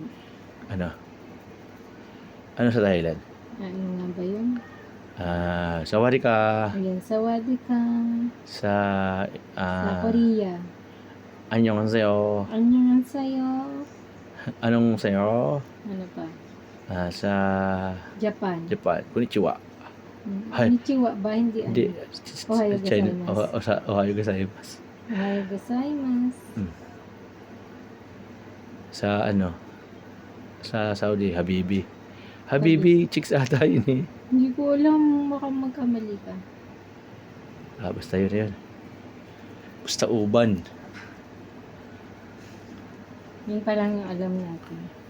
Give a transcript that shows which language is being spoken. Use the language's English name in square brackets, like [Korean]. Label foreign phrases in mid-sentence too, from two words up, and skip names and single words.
[Filipino] Ano? Ano sa Thailand? Ano nga ba yun? [Thai] สวัสดี ค่ะ. [Filipino] Ayan, sawadika. Sa Korea. Annyeonghaseyo. Annyeonghaseyo. Anong sayo? Ano pa? Sa Japan. Konnichiwa. Konnichiwa ba? Hindi. [Japanese] おはようございます. おはようございます. おはようございます. [Filipino] Sa Saudi, Habibi, chicks ata yun eh. Hindi ko alam, baka magkamali ka. Basta yun. Basta uban. Yun pa lang yung alam natin.